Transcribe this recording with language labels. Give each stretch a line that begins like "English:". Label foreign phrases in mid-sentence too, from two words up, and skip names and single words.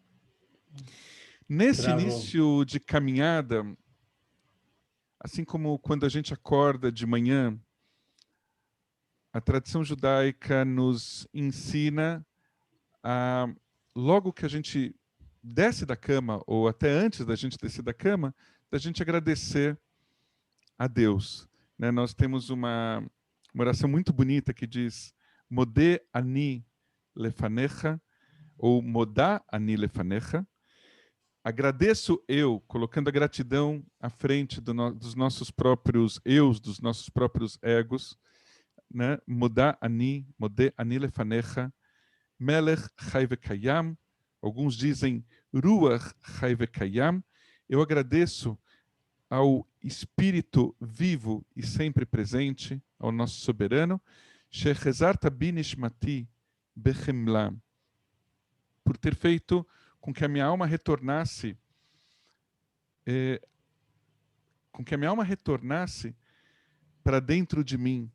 Portuguese: Nesse início de caminhada, assim como quando a gente acorda de manhã, a tradição judaica nos ensina a, logo que a gente desce da cama, ou até antes da gente descer da cama, da gente agradecer a Deus. Né? Nós temos uma oração muito bonita que diz
Hebrew: מודה אני לפניך,
Portuguese: ou
Hebrew: מודה אני לפניך.
Portuguese: Agradeço eu, colocando a gratidão à frente dos nossos próprios eus, dos nossos próprios egos. Né?
Hebrew: מודה אני לפניך, מלך חי וקיים.
Portuguese: Alguns dizem
Hebrew: רוח חי וקיים.
Portuguese: Eu agradeço ao Espírito vivo e sempre presente, ao nosso soberano,
Hebrew: שהחזרת בי נשמתי בחמלה,
Portuguese: por ter feito com que a minha alma retornasse, para dentro de mim.